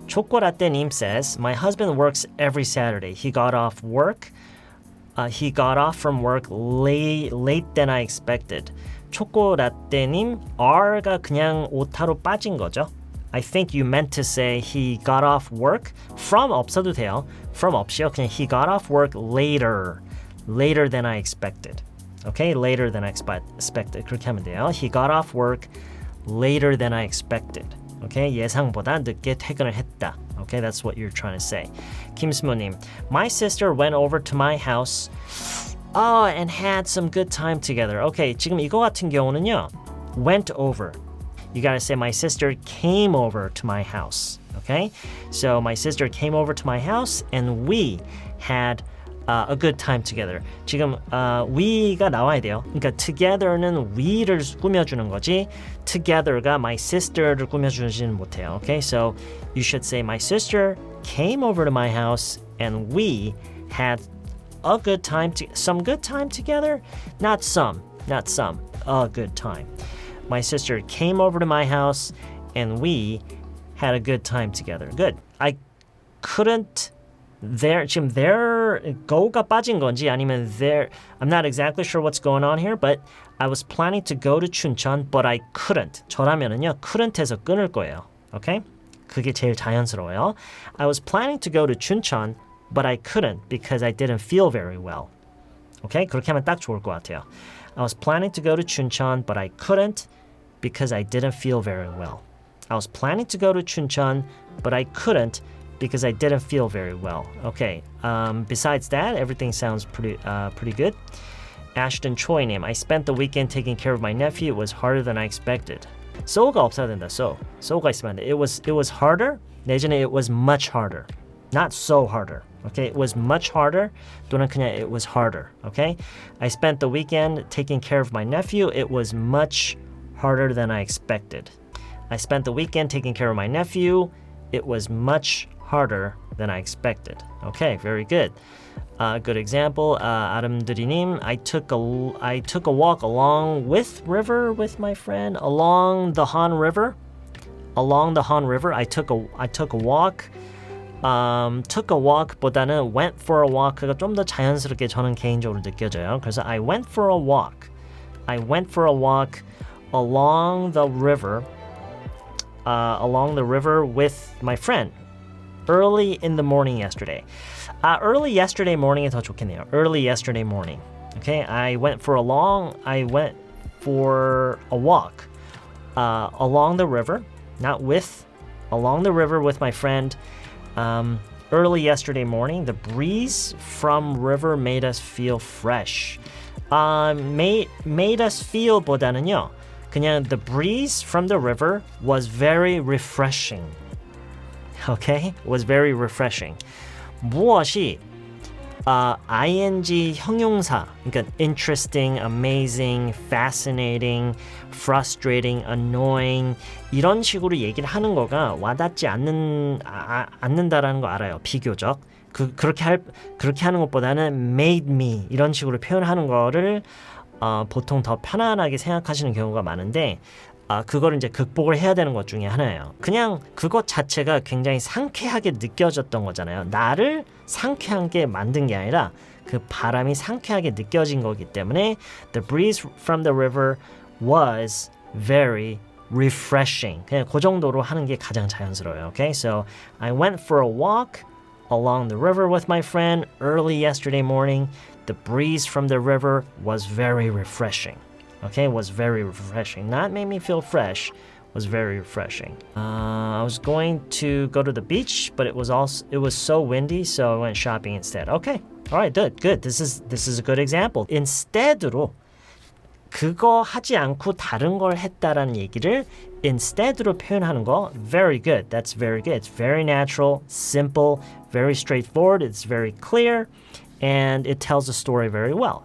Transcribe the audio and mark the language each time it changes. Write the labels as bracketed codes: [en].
[en] 초코라떼님 says, my husband works every Saturday. He got off from work late than I expected. [ko] 초코라떼님, R가 그냥 오타로 빠진 거죠. [en] I think you meant to say he got off work. [ko] From 없어도 돼요. From 없이요. 그냥 [en] he got off work later than I expected. Okay, later than I expected. [ko] 그렇게 하면 돼요. [en] He got off work later than I expected. Okay, [ko] 예상보다 늦게 퇴근을 했다. [en] Okay, that's what you're trying to say. 김스모님, my sister went over to my house and had some good time together. [ko] Okay, 지금 이거 같은 경우는요. [en] went over. You gotta say my sister came over to my house. Okay, so my sister came over to my house and we had a good time together. [ko] 지금 we가 나와야 돼요. 그러니까 together는 we를 꾸며주는 거지 together가 my sister를 꾸며주지는 못해요. [en] Okay, so you should say my sister came over to my house and we had a good time, some good time together. Not some, a good time. My sister came over to my house and we had a good time together. Good. I couldn't 지금 there go가 [ko] 빠진 건지 아니면 [en] there I'm not exactly sure what's going on here, but I was planning to go to 춘천, but I couldn't. [ko] 저라면은요 couldn't에서 끊을 거예요. [en] Okay? [ko] 그게 제일 자연스러워요. [en] I was planning to go to 춘천, but I couldn't because I didn't feel very well. Okay? [ko] 그렇게 하면 딱 좋을 것 같아요. [en] I was planning to go to 춘천, but I couldn't because I didn't feel very well. I was planning to go to 춘천, but I couldn't because I didn't feel very well. Okay. Besides that, everything sounds pretty good. Ashton Choi님, I spent the weekend taking care of my nephew. It was harder than I expected. [ko] so가 없어야 된다. so가 있으면 안 돼. [en] It was harder. [ko] 내전에 [en] it was much harder. Not so harder. Okay, it was much harder. [ko] 또는 그냥 [en] it was harder. Okay, I spent the weekend taking care of my nephew. It was much harder than I expected. I spent the weekend taking care of my nephew. It was much harder than I expected. Okay, very good. Good example. 아름드리님, I took a walk along with river with my friend along the Han River. Along the Han River, I took a walk. [ko] Took a walk보다는 [en] went for a walk [ko] 가 좀 더 자연스럽게 저는 개인적으로 느껴져요. 그래서 [en] I went for a walk. I went for a walk along the river. Along the river with my friend. Early in the morning yesterday. Early yesterday morning이 [ko] 더 좋겠네요. [en] Early yesterday morning. Okay, I went for a walk along the river, not with, along the river with my friend. Early yesterday morning, the breeze from river made us feel fresh. Made us feel [ko] 보다는요, 그냥 [en] the breeze from the river was very refreshing. Okay? Was very refreshing. [ko] 무엇이 ing 형용사, 그러니까 interesting, amazing, fascinating, frustrating, annoying 이런 식으로 얘기를 하는 거가 와닿지 않는다라는 거 알아요. 비교적. 그렇게 하는 것보다는 made me 이런 식으로 표현하는 거를 보통 더 편안하게 생각하시는 경우가 많은데 그거를 이제 극복을 해야 되는 것 중에 하나예요. 그냥 그것 자체가 굉장히 상쾌하게 느껴졌던 거잖아요. 나를 상쾌하게 만든 게 아니라 그 바람이 상쾌하게 느껴진 거기 때문에 [en] the breeze from the river was very refreshing. [ko] 그냥 그 정도로 하는 게 가장 자연스러워요. [en] Okay, so I went for a walk along the river with my friend early yesterday morning. The breeze from the river was very refreshing. Okay, was very refreshing. Not made me feel fresh, was very refreshing. I was going to go to the beach, but it was so windy, so I went shopping instead. Okay, all right, good. This is a good example. [ko] Instead로 그거 하지 않고 다른 걸 했다라는 얘기를 instead로 표현하는 거 [en] very good. That's very good. It's very natural, simple, very straightforward. It's very clear, and it tells the story very well.